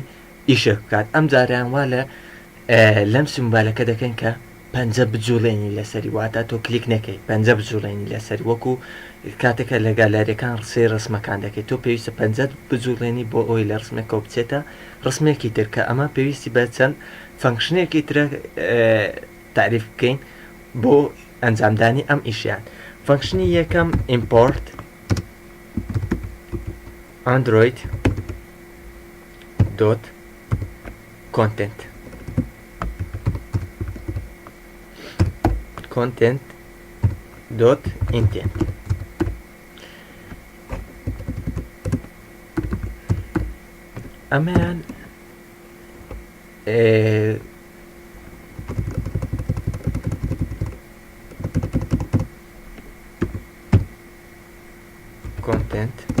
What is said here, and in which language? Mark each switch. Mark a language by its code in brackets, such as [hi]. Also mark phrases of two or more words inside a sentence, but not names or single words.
[ckb] ئیشە بکات ئەم جاریان وا لە لەم سیمبالەکە دەکەن کە پەنجە بجوڵێنی لەسەری واتە تۆ کلیک نەکەی پەنجە بجوڵێنی لەسەری وەکو کاتێکە لە گالەریەکان ڕسەی ڕسمەکان دەکەیت تۆ پێویستە پەنجەت بجوڵێنی بۆ ئەوی لە ڕسمێکە بچێتە ڕسمێکی تر کە ئەمە پێویستی بە چەند فەنکشنێکی ترە تعریف بکەین بۆ ئەنجامدانی ئەم ئیشیان فەنکشنی یەکەم ئیمپۆرت [en] android dot content content dot intent ئەمەیان content